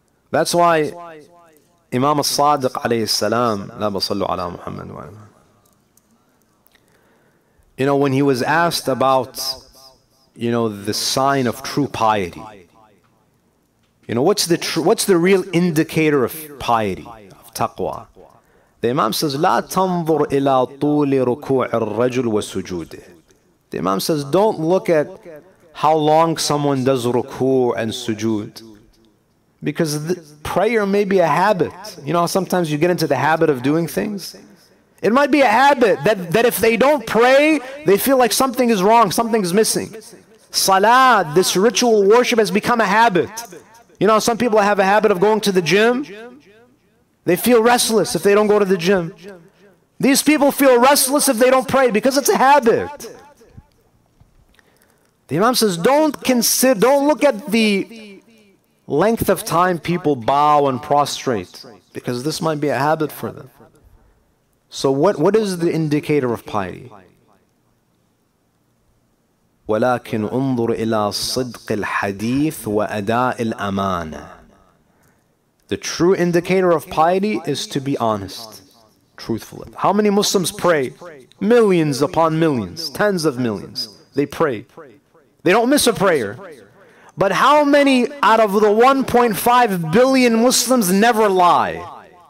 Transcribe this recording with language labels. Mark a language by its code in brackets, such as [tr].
[en] That's why Imam al-Sadiq alayhi salam, la basallu ala Muhammad wa ala. You know, when he was asked about, you know, the sign of true piety, you know, what's the real indicator of piety, of taqwa? The Imam says, [ar] لا تنظر إلى طول ركوع الرجل وسجوده. [en] The Imam says, don't look at how long someone does ruku' and sujood, because prayer may be a habit. You know, sometimes you get into the habit of doing things. It might be a habit that if they don't pray, they feel like something is wrong, something is missing. Salah, this ritual worship, has become a habit. You know, some people have a habit of going to the gym. They feel restless if they don't go to the gym. These people feel restless if they don't pray because it's a habit. The Imam says, don't look at the length of time people bow and prostrate, because this might be a habit for them. So what is the indicator of piety? [ar] ولكن انظر إلى صدق الحديث وأداء الأمانة. [en] The true indicator of piety is to be honest, truthful. How many Muslims pray? Millions upon millions, tens of millions. They pray. They don't miss a prayer. But how many out of the 1.5 billion Muslims never lie?